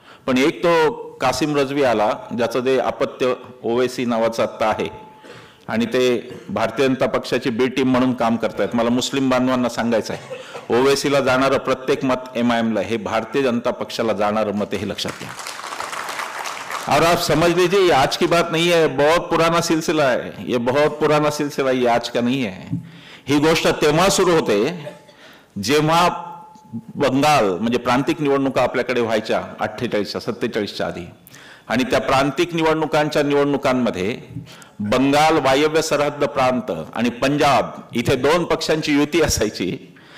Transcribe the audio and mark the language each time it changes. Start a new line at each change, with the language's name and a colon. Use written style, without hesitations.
Marathi: पण एक तो कासिम रजवी आला, ज्याचं ते अपत्य ओवेसी नावाचं आत्ता आहे आणि ते भारतीय जनता पक्षाची बी टीम म्हणून काम करतायत. मला मुस्लिम बांधवांना सांगायचं आहे, ओवेसीला जाणारं प्रत्येक मत MIMला हे भारतीय जनता पक्षाला जाणारं मत हे लक्षात घ्या.
Hindi: और आप समझ लीजिए ये आज की बात नहीं है, बहुत पुराना सिलसिला है. ये बहुत पुराना सिलसिला, ये आज का नहीं है.
Marathi: ही गोष्ट तेव्हा सुरू होते जेव्हा बंगाल म्हणजे प्रांतिक निवडणुका आपल्याकडे व्हायच्या 48-47च्या आधी, आणि त्या प्रांतिक निवडणुकांमध्ये बंगाल वायव्य सरहद्द प्रांत आणि पंजाब इथे 2 पक्षांची युती असायची.